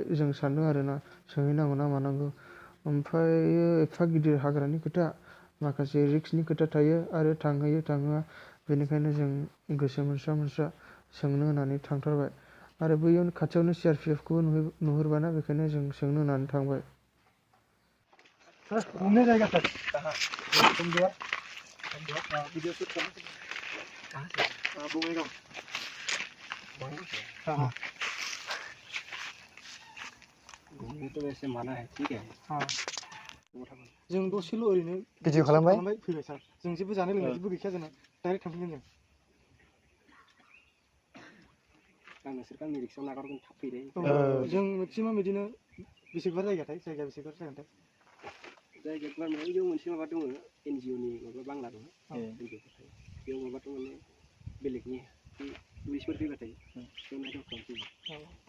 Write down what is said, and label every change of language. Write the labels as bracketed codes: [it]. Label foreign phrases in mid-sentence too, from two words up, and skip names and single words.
[brx] जों सानदों आरोना सोंहैनांगौ ना मानांगौ ओमफ्राय एफा गिदिर हाग्रानि खोथा माखासे रिक्सनि खोथा थायो आरो थांहोयो थांहोआ बेनिखायनो जों गोसो मोनस्रा सोंनो होननानै थांथारबाय आरो बैयावनो खाथियावनो CRPF खौबो नुहुरबायना बेखायनो जों सोंनो होननानै थांबाय [hi] घूमने जाएगा सर कहाँ जमदुवार वीडियो शूट करना कहाँ से बोंगाईगांव हाँ घूमने तो वैसे माना है ठीक है हाँ [brx] जों दसेल' ओरैनो भिडिअ खालामबाय फैबाय सार जों जेबो जानाय लोंनाय जेबो गैखाया जोंना डाइरेक्ट थांफिनगोन जों आं नोंसोर गावनि रिक्सायाव नागारगोन थाब फैदे जों मेक्सिमाम बिदिनो बेसेबां जायगाथाय जायगा बेसेबां जागोनथाय जायगा माने बेयाव मोनसे माबा दङ NGOनि माबा बांला दङ बेयाव माबा दङ माने बेलेगनि टुरिस्टफोर फैबाथाय बेयाव नायथाव खालामफैयो